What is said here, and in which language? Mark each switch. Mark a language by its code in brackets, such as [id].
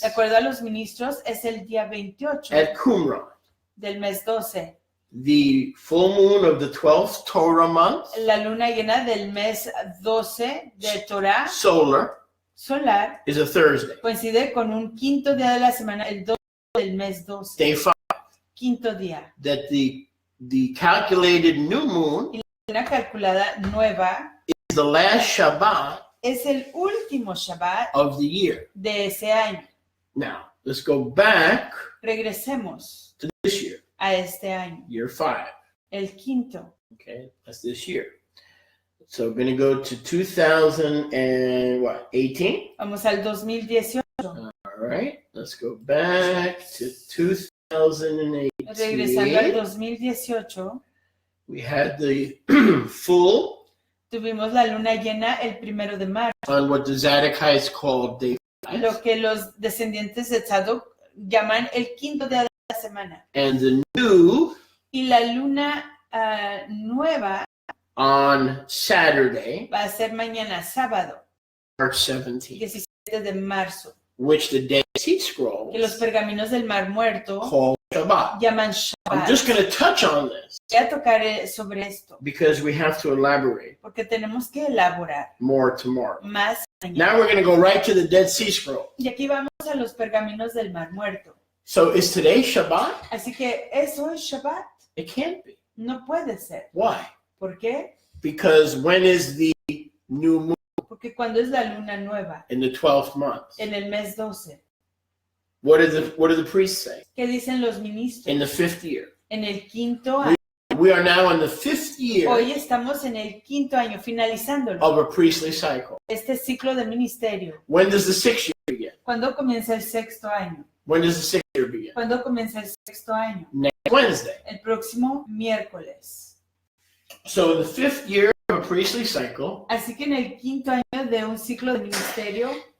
[es] De acuerdo a los ministros, es el día 28 [en] at Qumran, [es] del mes 12. [en] the full moon of the 12th Torah month, [es] La luna llena del mes 12 de Torah [en] solar, [es] solar [en] is a Thursday. [es] coincide con un quinto día de la semana, el 12 del mes 12. [en] Day 5. [es] Quinto día. [en] That the calculated new moon [es] Una calculada nueva [en] is the last Shabbat [es] es el último Shabbat [en] of the year. [es] de ese año. [en] Now, let's go back [es] Regresemos [en] to this year, [es] a este año, [en] year 5. [es] el quinto. [en] Okay, that's this year. So we're going to go to 2018. [es] Vamos al 2018. [en] All right, let's go back to 2018. [es] Regresando al 2018, [en] We had the full [es] tuvimos la luna llena el 1 de marzo, [en] on what the Zadokites called day 5. [es] lo que los descendientes de Tzadok llaman el quinto día de la semana. [en] And the new [es] Y la luna nueva [en] on Saturday, [es] va a ser mañana sábado, [en] March 17th, [es] 17 de marzo, [en] which the Dead Sea [es] que los [en] Scrolls [es] pergaminos del Mar Muerto [en] call Shabbat. [es] llaman [en] I'm just [es] Shabbat. [en] going to touch on this [es] Voy a tocar sobre esto, [en] because we have to elaborate [es] porque tenemos que elaborar [en] more tomorrow. [es] más mañana. [en] Now we're going to go right to the Dead Sea Scroll. [es] Y aquí vamos a los pergaminos del Mar Muerto. [en] So is today Shabbat? [es] Así que eso es Shabbat. [en] It can't be. [es] No puede ser. [en] Why? [es] ¿Por qué? [en] Because when is the new moon? [es] Porque cuando es la luna nueva, [en] In the 12th month. [es] en el mes 12, [en] What do the priests say? [es] ¿qué dicen los ministros? [en] In the 5th year. [es] En el quinto año. [en] We are now in the 5th year [es] Hoy estamos en el quinto año, finalizándolo. [en] of a priestly cycle. [es] Este ciclo de ministerio. [en] When does the 6th year begin? [es] ¿Cuándo comienza el sexto año? [en] When does the 6th year begin? [es] ¿Cuándo comienza el sexto año? [en] Next Wednesday. [es] El próximo miércoles. [en] So in the 5th year of a priestly cycle, [es] Así que en el quinto año de un ciclo de ministerio,